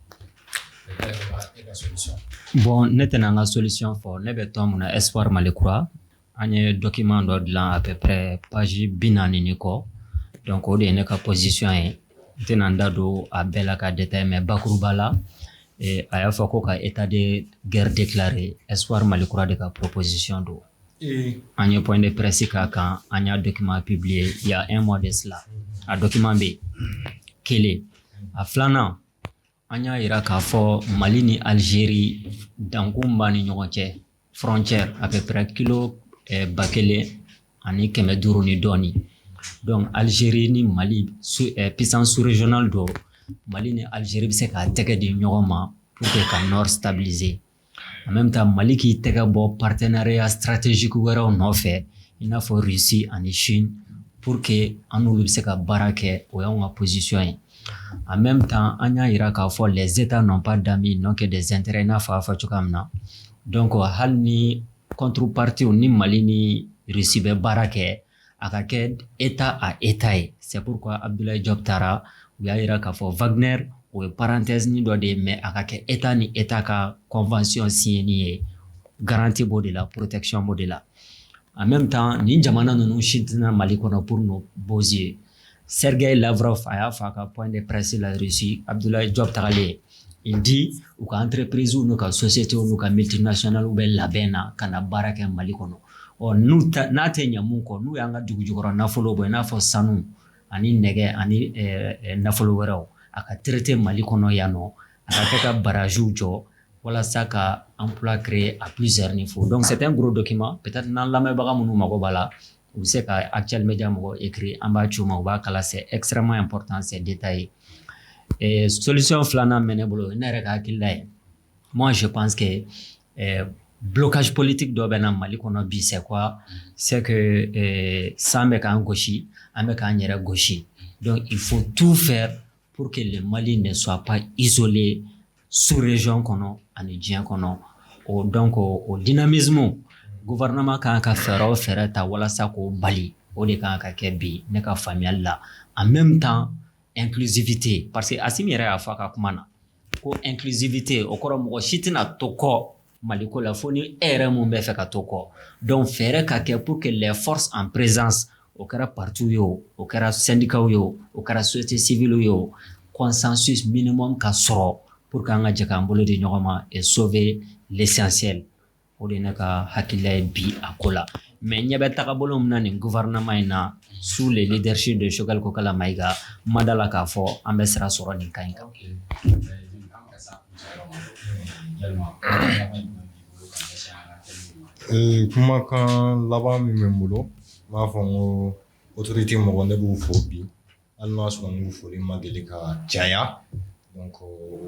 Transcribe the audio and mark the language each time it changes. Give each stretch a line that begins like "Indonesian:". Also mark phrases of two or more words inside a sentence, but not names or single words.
Bambara: Bon ne tɛna an ka solution fɔ ne bɛ tɔn mun na Espoir Mali Kura an ye document dɔ dilan
French: à peu près page
Bambara: 40 ni kɔ donc o de ye ne ka position ye n tɛna n da don a bɛɛ la ka détail mais bakuruba la a y'a fɔ ko ka
French: état de guerre déclaré
Bambara: Espoir Mali Kura de ka proposition don an ye
French: point de presse
Bambara: k'a kan an y'a document
French: publié il y a 1 mois de cela
Bambara: a document bɛ kelen a filanan an y'a yira k'a fɔ Mali ni Algérie dankun b'a ni ɲɔgɔn cɛ
French: frontière à peu près
Bambara: kilo 1,500 ni dɔɔni donc Algérie ni Mali
French: puissance sous-régionale
Bambara: do Mali ni Algérie bɛ se k'a tɛgɛ di ɲɔgɔn ma
French: pour que
Bambara: ka nord stabiliser
French: en même temps
Bambara: Mali k'i tɛgɛ bɔ
French: partenariat stratégique
Bambara: wɛrɛw nɔfɛ i n'a fɔ Russie ani Chine
French: pour que
Bambara: an n'olu bɛ se ka baara kɛ o y'anw ka position ye
French: en même temps
Bambara: an y'a yira k'a fɔ
French: les états n'ont pas d'amis non que des intérêts
Bambara: i n'a fɔ a fɔ cogoya min na donc hali ni contrepartie ni Mali ni Russie bɛ baara kɛ a ka kɛ
French: état à état
Bambara: ye
French: c'est pourquoi
Bambara: Abdoulaye Diop taara u y'a yira k'a fɔ Wagner o ye parenthèse ni dɔ de ye mais a ka kɛ état ni état ka convention signé ni ye garantie b'o de la protection b'o de la
French: en même temps
Bambara: nin jamana ninnu si tɛna Mali kɔnɔ
French: pour nos beaux yeux
Bambara: Sergei Lavrov a y'a fɔ a ka point de presse la Russie Abdoulaye Diop tagalen
French: il dit
Bambara: u ka entreprise n'u ka société n'u ka multinational bɛ labɛn na ka na baara kɛ Mali kɔnɔ n'a tɛ ɲɛ mun kɔ n'u y'an ka dugujukɔrɔ nafolo bɔ i n'a fɔ sanu ani nɛgɛ ani nafolo wɛrɛw a ka traité Mali kɔnɔ yan nɔ a ka kɛ ka barajiw jɔ walasa ka
French: emploi créer à plusieurs niveaux donc c'est un gros document peut-être
Bambara: n'an lamɛnbaga minnu mago b'a la u bɛ se ka Actuel Media mɔgɔ écrit an b'a ci u ma u b'a kala
French: c'est extrêmement important c'est détaillé
Bambara: solution filanan bɛ ne bolo ne yɛrɛ ka hakilila ye
French: moi je pense que
Bambara: blocage politique dɔ bɛ na Mali kɔnɔ bi
French: c'est quoi c'est que
Bambara: san bɛ k'an gosi an bɛ k'an yɛrɛ gosi
French: donc il faut tout faire pour que le Mali ne soit pas isolé
Bambara: sous-région kɔnɔ ani diɲɛ kɔnɔ donc o dynamisme gouvernement kan ka fɛɛrɛ o fɛɛrɛ ta walasa k'o bali o de kan ka kɛ bi ne ka faamuyali la
French: en même temps inclusivité parce que
Bambara: Asimi yɛrɛ y'a fɔ a ka kuma na ko inclusivité o kɔrɔ mɔgɔ si tɛna to kɔ Mali ko la fo ni e yɛrɛ mun bɛ fɛ ka to kɔ donc fɛɛrɛ ka kɛ
French: pour que les forces en présence
Bambara: o kɛra parti ye o kɛra syndicat ye o kɛra société civile ye o
French: consensus minimum
Bambara: ka sɔrɔ
French: pour que
Bambara: an ka jɛ k'an bolo di ɲɔgɔn ma
French: et sauver l'essentiel
Bambara: o de ne ka hakilila ye bi a ko la mais ɲɛ bɛ tagabolo min na nin gouvernement in na
French: sous le leadership de
Bambara: Choguel Kokala Maïga ma da la k'a fɔ an bɛ sira sɔrɔ nin kan in kan. Kumakan laban min bɛ n bolo n b'a fɔ n ko autorité mɔgɔ ne b'u fo bi hali n'a sɔrɔ n'u foli ma deli ka caya donc u